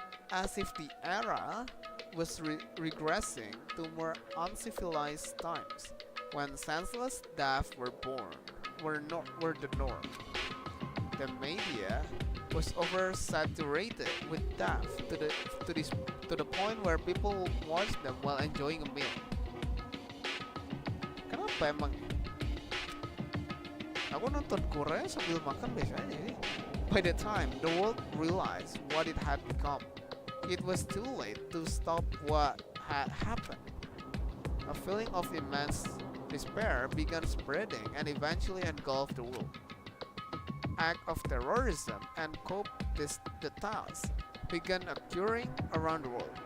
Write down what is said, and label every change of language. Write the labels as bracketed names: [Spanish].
[English] As if the era was regressing to more uncivilized times, when senseless deaths were the norm. The media was oversaturated with death to the point where people watched them while enjoying a meal. [Indonesian] Kenapa emang? Aku nonton Korea sambil makan biasanya. [English] By the time the world realized what it had become, it was too late to stop what had happened. A feeling of immense despair began spreading and eventually engulfed the world. Acts of terrorism and coup d'etats began occurring around the world.